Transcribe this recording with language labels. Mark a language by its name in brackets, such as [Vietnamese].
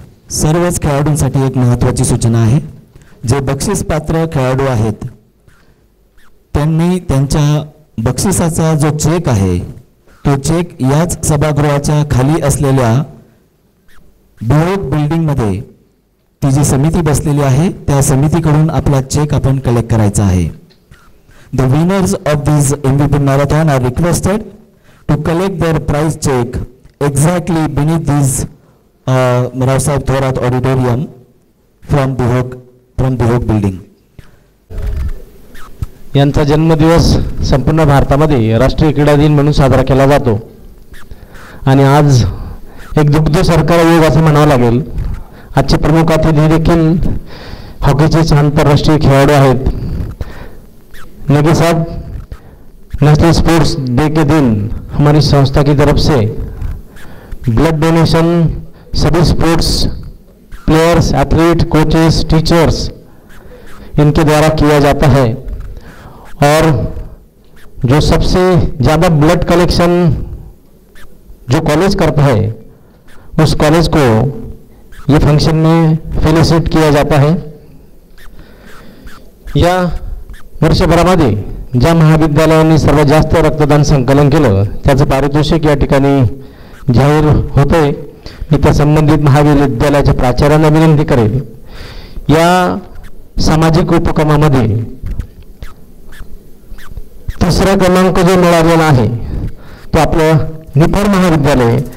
[Marathi] सर्वच खेळाडूंसाठी एक महत्त्वाची सूचना आहे, जे बक्षीस पात्र खेळाडू आहेत त्यांनी त्यांच्या बक्षिसाचा जो चेक आहे तो चेक याच सभागृहाच्या खाली असलेल्या बिहोक बिल्डिंगमध्ये ती जी समिती बसलेली आहे त्या समितीकडून आपला चेक आपण कलेक्ट करायचा आहे। [English] The winners of this MVP marathon are requested to collect their prize check exactly beneath this Raosaheb Thorat auditorium from Bihok building. [Marathi] यांचा जन्मदिवस संपूर्ण भारतामध्ये राष्ट्रीय क्रीडा दिन म्हणून साजरा केला जातो, आणि आज एक दुग्ध सरकार योग असं म्हणावं लागेल। आजचे प्रमुख अतिथी देखील हॉकीचे आंतरराष्ट्रीय खेळाडू आहेत। [Hindi] नेगी साहब, नेशनल स्पोर्ट्स डे के दिन हमारी संस्था की तरफ से ब्लड डोनेशन सभी sports players, athlete, coaches, teachers इनके द्वारा किया जाता है, और जो सबसे ज़्यादा ब्लड कलेक्शन जो कॉलेज करता है उस कॉलेज को ये फंक्शन में फेलिसिट किया जाता है। [Marathi] या वर्षभरामध्ये ज्या महाविद्यालयांनी सर्वात जास्त रक्तदान संकलन केलं त्याचं पारितोषिक या ठिकाणी जाहीर होतंय। मी त्या संबंधित महाविद्यालयाच्या प्राचार्यांना विनंती करेन, या सामाजिक उपक्रमामध्ये तिसरा क्रमांक जो मिळालेला आहे तो आपलं निफाड महाविद्यालय।